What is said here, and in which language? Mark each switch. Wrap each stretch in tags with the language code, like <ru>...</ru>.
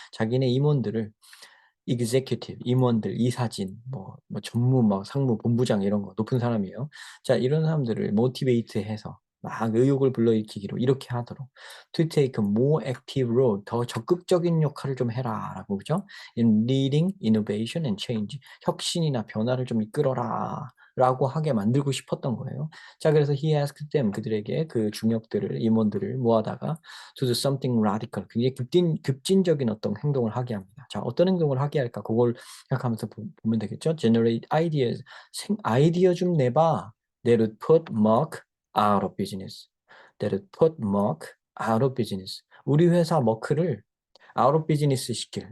<ko>자기네 임원들을 executive, 임원들, 이사진, 뭐 전무, 막 상무, 본부장 이런 거 높은 사람이에요. 자, 이런 사람들을 모티베이트해서 막 의욕을 불러일으키기로 이렇게 하도록</ko> <en>to take a more active role,</en> <ko>더 적극적인 역할을 좀 해라라고 그죠?</ko> <en>In leading innovation and change,</en> <ko>혁신이나 변화를 좀 이끌어라. 라고 하게 만들고 싶었던 거예요. 자, 그래서</ko> <en>he asked them,</en> <ko>그들에게 그 중역들을, 임원들을 모아다가</ko> <en>to do something radical,</en> <ko>굉장히 급진적인 어떤 행동을 하게 합니다. 자, 어떤 행동을 하게 할까? 그걸 생각하면서 보면 되겠죠.</ko> <en>Generate ideas,</en> <ko>아이디어 좀 내봐.</ko> <en>That would put Merck out of business. That would put Merck out of business.</en> <ko>우리 회사 머크를</ko> <en>out of business</en> <ko>시킬.</ko>